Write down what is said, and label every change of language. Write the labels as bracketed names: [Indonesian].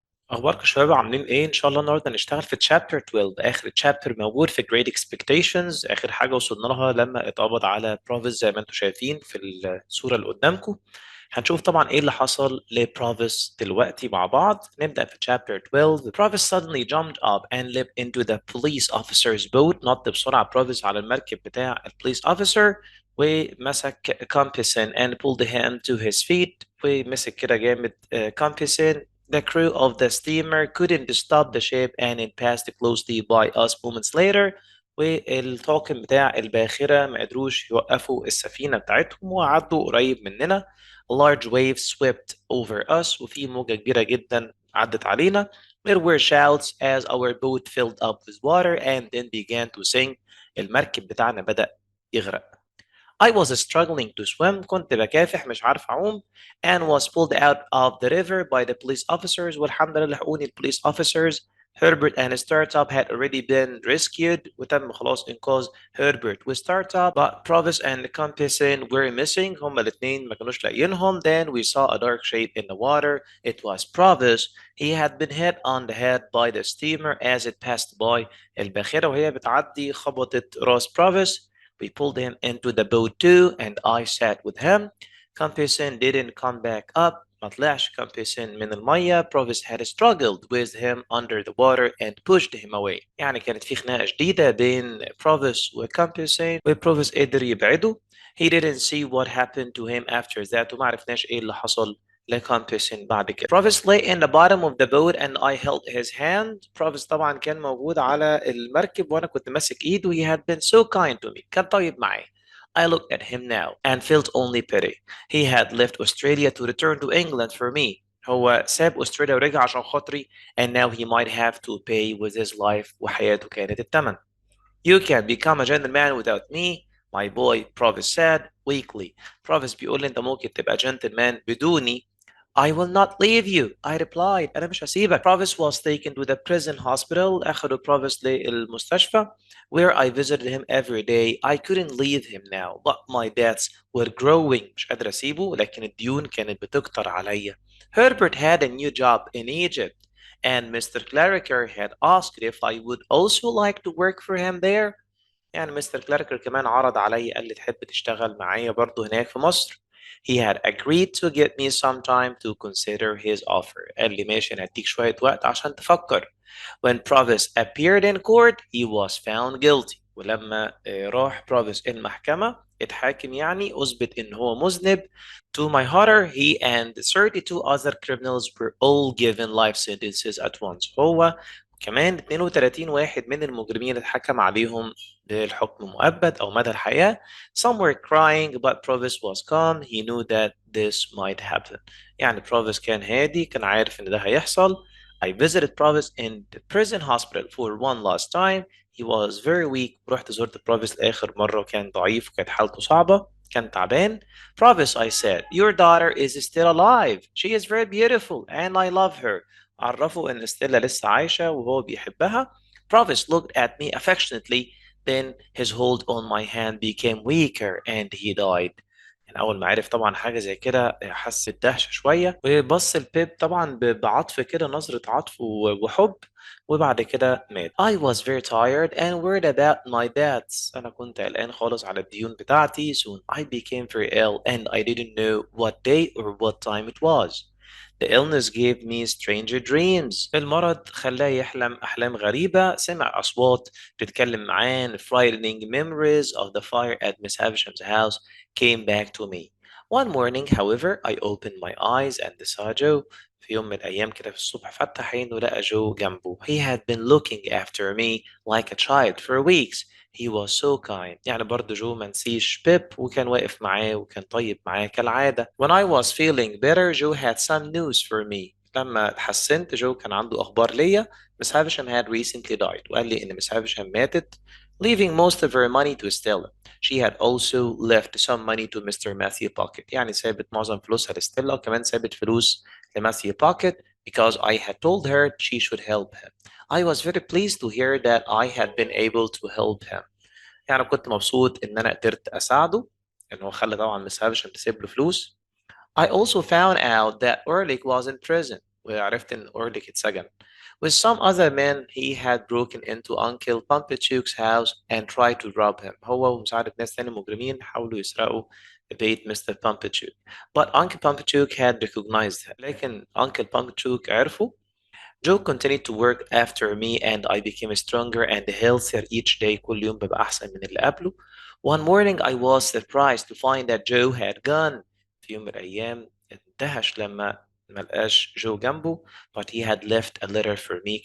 [Arabic] اخباركم يا شباب عاملين ايه؟ ان شاء الله النهارده نشتغل في تشابتر 12، اخر تشابتر موجود في Great Expectations. اخر حاجه وصلنا لها لما اتقبض على بروفيس زي ما انتم شايفين في الصوره اللي قدامكم. هنشوف طبعا ايه اللي حصل لبروفيس دلوقتي مع بعض. نبدا في chapter 12. [English] Provis suddenly jumped up and leapt into the police officer's boat. [Arabic] نط بسرعه بروفيس على المركب بتاع البوليس اوفيسر ومسك كامبيسن [English] and pulled him to his feet. [Arabic] ومسك كده جامد كامبيسن. [English] The crew of the steamer couldn't stop the ship and it passed closely by us moments later. [Arabic] والطاقم بتاع الباخرة ما قدروش يوقفوا السفينة بتاعتهم وعدوا قريب مننا. [English] A large wave swept over us. [Arabic] وفي موجة كبيرة جدا عدت علينا. [English] There were shouts as our boat filled up with water and then began to sink. [Arabic] المركب بتاعنا بدأ يغرق. [English] I was struggling to swim. [Arabic] كنت بكافح مش عارف أعوم [English] and was pulled out of the river by the police officers. [Arabic] والحمد لله لحقوني police officers. [English] Herbert and Startup had already been rescued. [Arabic] وتم خلاص إنقاذ Herbert و Startup. [English] But Provis and Compeyson were missing. [Arabic] هما الاتنين ما كانوش لاقيينهم. [English] Then we saw a dark shape in the water. It was Provis. He had been hit on the head by the steamer as it passed by. [Arabic] الباخرة وهي بتعدي خبطت راس Provis. [English] We pulled him into the boat too, and I sat with him. Campison didn't come back up. [Arabic] ما طلعش Campison من المية. [English] Provis had struggled with him under the water and pushed him away. [Arabic] يعني كانت في خناقة شديدة بين Provis وكامبيسين وبروفيس قدر يبعده. [English] He didn't see what happened to him after that. [Arabic] وما عرفناش ايه اللي حصل لكامبيسين بعد كده. [English] Provis lay in the bottom of the boat and I held his hand. [Arabic] Provis طبعا كان موجود على المركب وانا كنت ماسك ايده. [English] He had been so kind to me. [Arabic] كان طيب معي. [English] I looked at him now and felt only pity. He had left Australia to return to England for me. [Arabic] هو ساب أستراليا ورجع عشان خاطري [English] and now he might have to pay with his life [Arabic] وحياته كانت الثمن. [English] You can't become a gentleman without me, my boy, Provis said weakly. [Arabic] Provis بيقول لي أنت ممكن تبقى gentleman بدوني. [English] I will not leave you, I replied. [Arabic] أنا مش هسيبك. [English] Provis was taken to the prison hospital. [Arabic] أخذوا Provis للمستشفى [English] where I visited him every day. I couldn't leave him now, but my debts were growing. [Arabic] مش قادر أسيبه لكن الديون كانت بتكتر عليا. [English] Herbert had a new job in Egypt. And Mr. Clarriker had asked if I would also like to work for him there. [Arabic] يعني مستر كلاركر كمان عرض علي قال لي تحب تشتغل معايا برضه هناك في مصر. [English] He had agreed to give me some time to consider his offer. [Arabic] قال لي ماشي أنا هديك شوية وقت عشان تفكر. [English] When Provis appeared in court, he was found guilty. [Arabic] ولما راح بروفيس المحكمة اتحاكم يعني أثبت إن هو مذنب. [English] To my horror, he and 32 other criminals were all given life sentences at once. [Arabic] هو كمان 32 واحد من المجرمين اتحكم عليهم بالحكم مؤبد أو مدى الحياة. [English] Some were crying, but Provis was calm. He knew that this might happen. [Arabic] يعني بروفيس كان هادي، كان عارف إن ده هيحصل. [English] I visited Provis in the prison hospital for one last time. He was very weak. [Arabic] رحت زرت بروفيس لآخر مرة وكان ضعيف وكانت حالته صعبة. كان تعبان. Provis, I said, your daughter is still alive. She is very beautiful and I love her. عرفوا إن ستيلا لسه عايشة وهو بيحبها. [English] Provis looked at me affectionately. Then his hold on my hand became weaker and he died. [Arabic] يعني أول ما عرف طبعا حاجة زي كده حس بدهشة شوية وبص البيب طبعا بعطف كده، نظرة عطف وحب، وبعد كده مات. [English] I was very tired and worried about my debts. [Arabic] أنا كنت قلقان خالص على الديون بتاعتي. [English] Soon I became very ill and I didn't know what day or what time it was. The illness gave me strange dreams. [Arabic] المرض خلاه يحلم أحلام غريبة. سمع أصوات بتتكلم معاه. [English] Frightening memories of the fire at Miss Havisham's house came back to me. One morning, however, I opened my eyes and saw Joe. [Arabic] في يوم من الأيام كده في الصبح فتح عينه لقى جو جنبه. [English] He had been looking after me like a child for weeks. He was so kind. [Arabic] يعني برضه جو ما نسيش بيب وكان واقف معاه وكان طيب معاه كالعادة. [English] When I was feeling better, Joe had some news for me. [Arabic] لما اتحسنت جو كان عنده أخبار ليا. [English] Miss Havisham had recently died. [Arabic] وقال لي إن Miss Havisham ماتت, [English] leaving most of her money to Stella. She had also left some money to Mr. Matthew Pocket. [Arabic] يعني سابت معظم فلوسها لستيلا وكمان سابت فلوس لماثيو Pocket [English] because I had told her she should help him. I was very pleased to hear that I had been able to help him. [Arabic] يعني كنت مبسوط إن أنا قدرت أساعده، إن هو خلى طبعا مس هافشم تسيب له فلوس. [English] I also found out that Orlick was in prison. [Arabic] وعرفت إن أورليك اتسجن. [English] With some other men, he had broken into Uncle Pumpachuk's house and tried to rob him. [Arabic] هو ومساعدة ناس تاني مجرمين حاولوا يسرقوا بيت مستر Pumpachuk. [English] But Uncle Pumpachuk had recognized him. [Arabic] لكن Uncle Pumpachuk عرفه. [English] Joe continued to work after me and I became stronger and healthier each day. [Arabic] كل يوم ببقى أحسن من اللي قبله. [English] One morning I was surprised to find that Joe had gone. [Arabic] في يوم من الأيام اندهش لما ملقاش جو جنبه, [English] but he had left a letter for me.